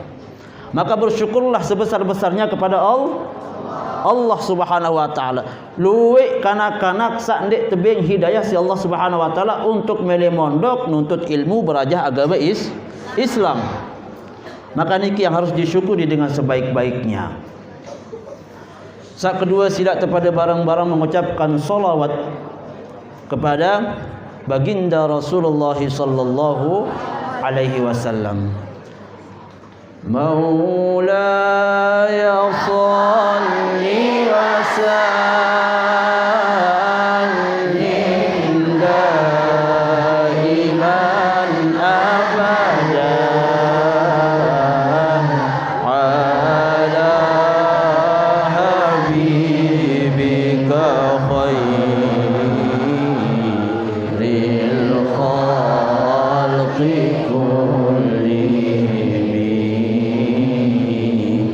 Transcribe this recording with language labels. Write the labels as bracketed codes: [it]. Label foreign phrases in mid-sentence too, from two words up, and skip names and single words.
[id] Maka bersyukurlah sebesar-besarnya kepada Allah [ar] سبحانه وتعالى. [sas] Luwek kanak-kanak sak ndek tebing hidayah si Allah [ar] سبحانه وتعالى [id] untuk mele mondok nuntut ilmu [sas] berajah agama Islam. [id] Maka niki yang harus disyukuri dengan sebaik-baiknya. Saat kedua, sila kepada barang-barang mengucapkan salawat kepada baginda Rasulullah [ar] صلى الله عليه وسلم. مولاي صل و سلم دائما أبدا على حبيبك خير الخلق كلهم.